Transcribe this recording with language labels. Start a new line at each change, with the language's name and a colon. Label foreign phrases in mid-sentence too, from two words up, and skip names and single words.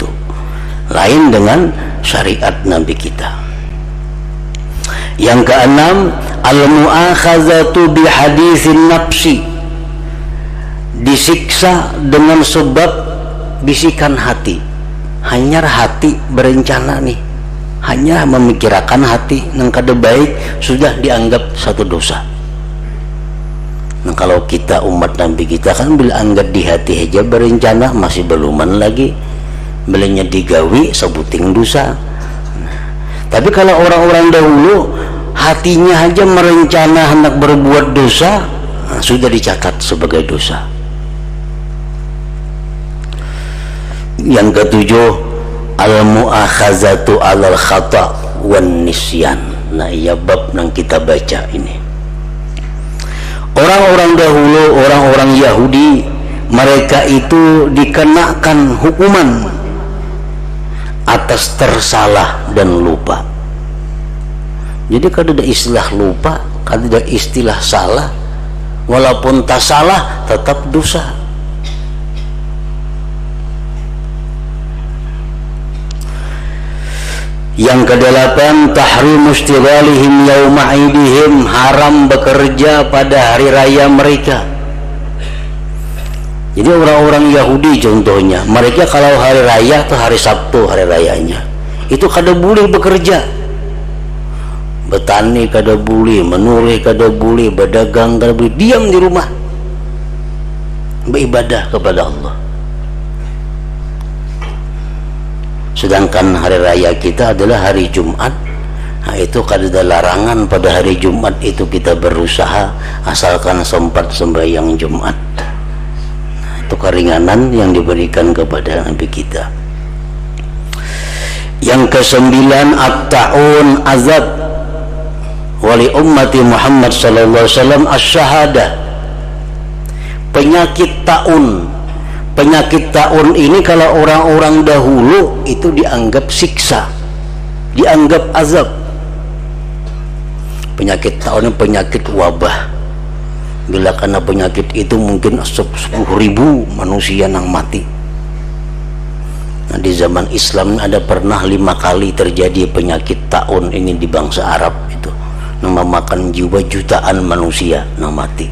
Indonesian: Lain dengan syariat Nabi kita. Yang keenam,
Arabic: المؤاخذة بحديث النفس,
Indonesian: disiksa dengan sebab bisikan hati. Hanya hati berencana nih, hanya memikirkan hati nang kada baik, sudah dianggap satu dosa.
Banjar: Nah, kalau kita umat Nabi kita kan bila anggat di hati aja berencana masih beluman lagi, belanya digawi sebuting dosa.
Indonesian: Tapi kalau orang-orang dahulu hatinya aja merencana hendak berbuat dosa, nah, sudah dicatat sebagai dosa. Yang ketujuh,
Arabic: المؤاخذة على الخطأ والنسيان.
Indonesian: Nah, iya bab yang kita baca ini. Orang-orang dahulu, orang-orang Yahudi, mereka itu dikenakan hukuman atas tersalah dan lupa. Jadi kalau ada istilah lupa, kalau ada istilah salah, walaupun tak salah tetap dosa. Yang kedelapan,
Arabic: تحريم اشتغالهم يوم عيدهم,
Indonesian: haram bekerja pada hari raya mereka. Jadi orang-orang Yahudi contohnya, mereka kalau hari raya atau hari Sabtu hari rayanya, itu kada boleh bekerja. Betani kada boleh, menurih kada boleh, berdagang kada boleh, diam di rumah beribadah kepada Allah. Sedangkan hari raya kita adalah hari Jumat. Nah, itu kada ada larangan pada hari Jumat itu kita berusaha asalkan sempat sembahyang Jumat. Nah, itu keringanan yang diberikan kepada Nabi kita. Yang kesembilan,
Arabic: الطاعون عذاب ولأمة محمد صلى الله عليه وسلم شهادة.
Indonesian: Penyakit taun. Penyakit taun ini kalau orang-orang dahulu itu dianggap siksa, dianggap azab. Penyakit taun ini penyakit wabah. Bila karena penyakit itu mungkin 10.000 manusia yang mati. Nah, di zaman Islam ada pernah 5 kali terjadi penyakit taun ini di bangsa Arab itu, yang memakan jiwa jutaan manusia yang mati.